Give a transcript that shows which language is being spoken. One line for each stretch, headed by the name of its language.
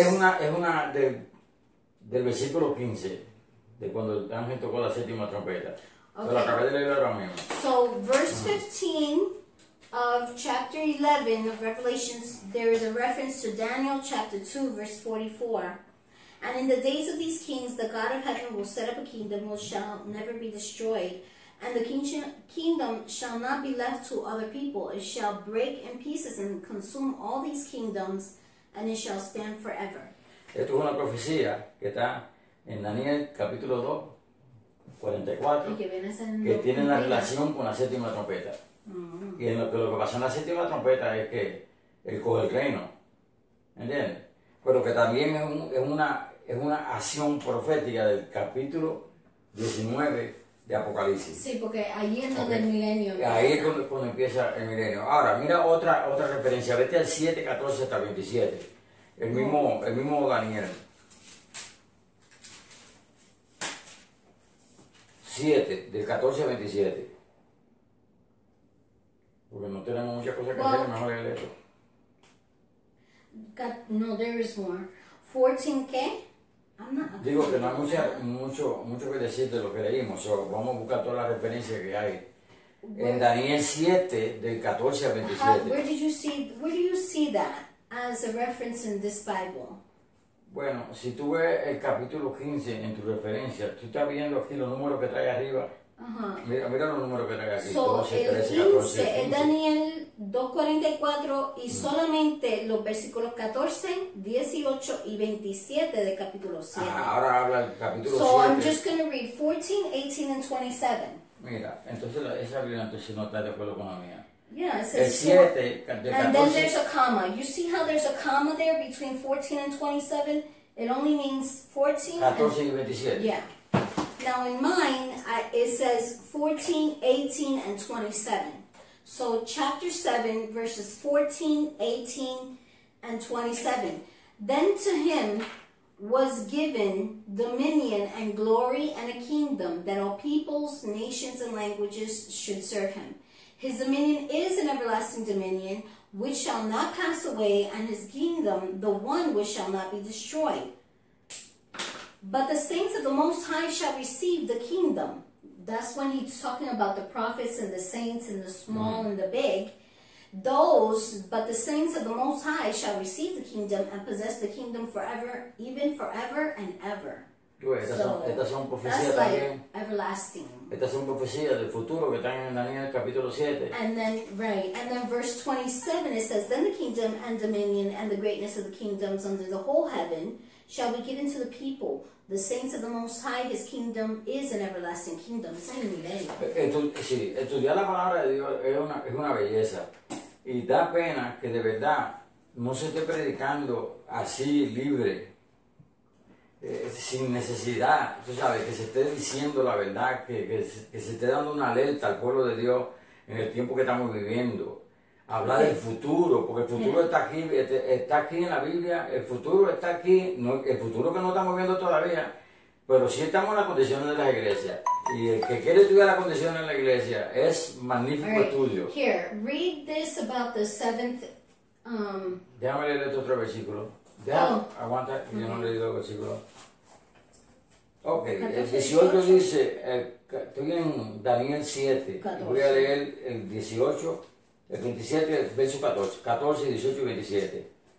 Spanish: Es una del versículo 15, de cuando el ángel tocó la séptima trompeta. Okay. Lo acabé de leer ahora mismo.
English: So, verse 15 of chapter 11 of Revelations, there is a reference to Daniel chapter 2, verse 44. And in the days of these kings, the God of heaven will set up a kingdom which shall never be destroyed. And the kingdom shall not be left to other people. It shall break in pieces and consume all these kingdoms, and it shall stand forever.
Spanish: Esto es una profecía que está en Daniel capítulo 2, 44, que tiene una relación con la séptima trompeta. Y lo que pasa en la séptima trompeta es que él coge el reino, ¿entiendes? Pero que también es es una acción profética del capítulo 19 de Apocalipsis. Sí, porque ahí es donde el milenio empieza. Ahí es cuando empieza el milenio. Ahora, mira otra referencia. Vete al 7, 14 hasta 27. El mismo Daniel. 7, del 14 al 27. Porque no tenemos muchas cosas que hacer, mejor leerlo.
English: No, there is more. 14, ¿qué?
Spanish: Digo que no hay mucho que decir de lo que leímos. Vamos a buscar todas las referencias que hay. En Daniel 7, del 14 al 27.
English: Where do you see that as a reference in this Bible?
Spanish: Bueno, si tú ves el capítulo 15 en tu referencia, tú estás viendo aquí los números que trae arriba. Mira los números que trae aquí. 12, 13, 14, 15. Es Daniel 2:44 y solamente los versículos 14, 18 y 27 del capítulo 7. Ahora habla el capítulo 7.
English: So I'm just going to read 14, 18 and 27.
Spanish: Mira, entonces esa Biblia entonces no está de acuerdo con la mía.
English: Yeah, it says
Spanish: el 7,
English: and then there's a comma. You see how there's a comma there between 14 and 27? It only means 14
Spanish: 14 y 27.
English: Yeah. Now in mine, it says 14, 18, and 27. So chapter 7, verses 14, 18, and 27. Then to him was given dominion and glory and a kingdom that all peoples, nations, and languages should serve him. His dominion is an everlasting dominion which shall not pass away, and his kingdom the one which shall not be destroyed. But the saints of the Most High shall receive the kingdom. That's when he's talking about the prophets and the saints and the small and the big. But the saints of the Most High shall receive the kingdom and possess the kingdom forever, even forever and ever.
Spanish: Estas son profecías
English: también. Like everlasting.
Spanish: Estas son profecías del futuro que están en Daniel capítulo 7.
English: And then verse 27 it says, then the kingdom and dominion and the greatness of the kingdoms under the whole heaven shall be given to the people. The saints of the Most High, his kingdom is an everlasting kingdom. It's
Spanish: en el milenio. Sí, estudiar la palabra de Dios es una belleza. Y da pena que de verdad no se esté predicando así libre. Sin necesidad, tú sabes, que se esté diciendo la verdad, que se esté dando una alerta al pueblo de Dios en el tiempo que estamos viviendo. Hablar del futuro, porque el futuro está aquí en la Biblia, el futuro está aquí, el futuro que no estamos viendo todavía, pero sí estamos en las condiciones de las iglesias. Y el que quiere estudiar las condiciones de la iglesia es magnífico estudio.
English: Here, read this about the seventh.
Spanish: Déjame leer este otro versículo. Aguanta, yo no he leído el versículo. Ok, el 18 dice, estoy en Daniel 7, voy a leer el 18, el 27, el verso 14, 18 y 27.